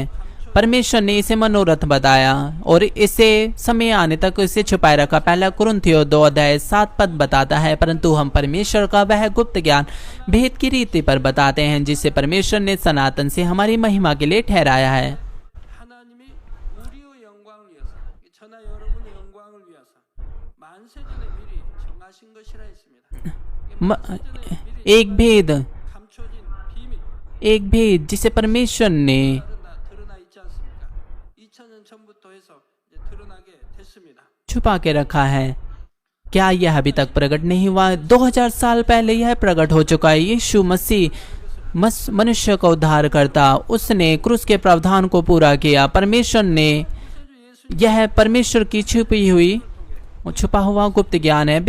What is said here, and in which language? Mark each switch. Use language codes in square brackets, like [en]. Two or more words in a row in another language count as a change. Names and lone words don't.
[hi] परमेश्वर ने इसे मनोरथ बताया और इसे समय आने तक इसे छुपाए रखा। 1 कुरिन्थियों 2:7 बताता है, परंतु हम परमेश्वर का वह गुप्त ज्ञान भेद की रीति पर बताते हैं जिसे परमेश्वर ने सनातन से हमारी महिमा के लिए ठहराया है। [ko] 하나님이 우리의 영광을 위해서, 저나 여러분의 영광을 위해서 만세전에 미리 정하신 것이라 했습니다. [hi] एक भेद [ko] 감춰진 비밀 [hi] एक भेद जिसे परमेश्वर ने [ko] 드러나 있지 않습니까? 2000년 전부터 해서 이제 드러나게 됐습니다. [hi] छुपा के रखा है। क्या यह अभी तक प्रकट नहीं हुआ? 2000 साल पहले यह प्रकट हो चुका है। यीशु मसीह मनुष्य का उद्धार करता, उसने क्रूस के प्रावधान को पूरा किया। परमेश्वर ने, यह परमेश्वर की छुपा हुआ गुप्त ज्ञान है।